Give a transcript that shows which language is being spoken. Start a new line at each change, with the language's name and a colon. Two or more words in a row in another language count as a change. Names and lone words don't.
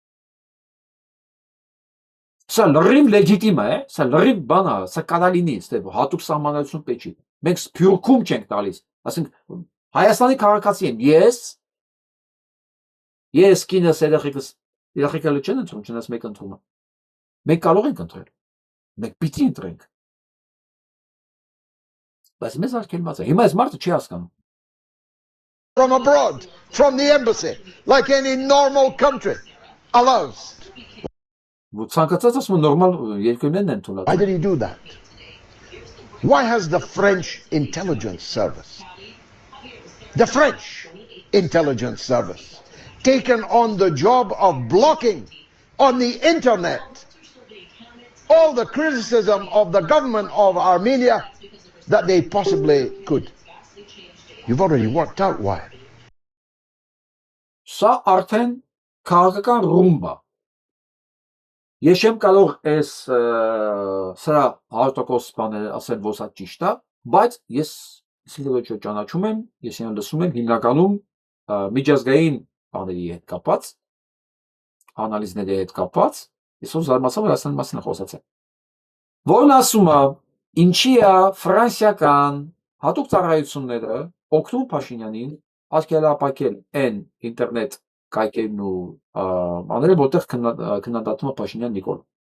Armenian: Սա լրիվ լեգիտիմ է, սա լրիվ բան է, սա կարալինի, հատուկ սահմանադրություն պետք չի։ Մենք սփյուռքում չենք տալիս, ասենք Հայաստանի քաղաքացի եմ, ես կինս երեխեքս չեն ընտրում, չնայած մեկ ընտրում է։ Մենք կարող ենք ընտրել, մենք պիտի ընտրենք։ Բայց մեզ արգելված է, հիմա այս մարդը չի հասկանում։
English: from abroad, from the embassy, like any normal country allows.
Armenian: Ցանկացած ասում նորմալ երկրներն են թույլ
English: Why did he do that? Why has the French intelligence service, taken on the job of blocking on the internet all the criticism of the government of Armenia that they possibly could? You've already worked out why.
Armenian: Սա արդեն քաղաքական ռումբ է։ Ես չեմ կարող այս սրա 100% բաները ասել, որ սա ճիշտ է, բայց ես իսկապես ճանաչում եմ, ես այն լսում եմ հիմնականում միջազգային բաների հետ կապված, անալիզների հետ կապված, ես ով զարմացա, որ Հայաստանի մասին խոսացել։ Որն ասում է, ինչի է ֆրանսիական հատուկ ծառայությունները օգնում Փաշինյանին արգելափակել այն ինտերնետ կայքերն ու աները, որտեղ քննադատում է Փաշինյան Նիկոլ։